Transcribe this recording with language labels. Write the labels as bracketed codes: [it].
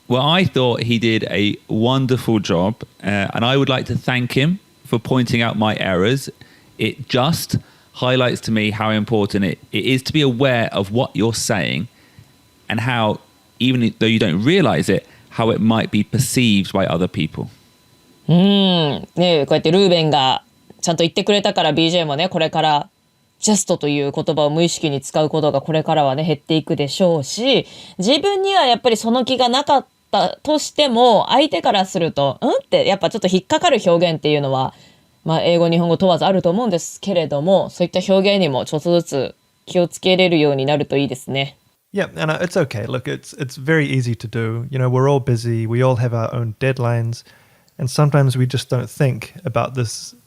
[en] Well, I thought he did a wonderful job, and I would like to thank him for pointing out my errors. It just highlights to me how important it is to be aware of what you're saying and how, even though you don't realize it, how it might be perceived by other people. [ja] ねえ、こうやってルーベンがちゃんと言ってくれたから BJ もねこれからjust という言葉を無意識に使うことがこれからはね減っていくでしょうし、自分にはやっぱりその気がなかったとしても相手からするとってやっぱちょっと引っかかる表現っていうのは英語日本語問わずあると思うんですけれども、そういった表現にもちょっとずつ気をつけれるようになるといいですね。 [en] Yeah, and it's okay. Look, it's very easy to do. You know, we're all busy. We all have our own deadlines. And sometimes we just don't think about this.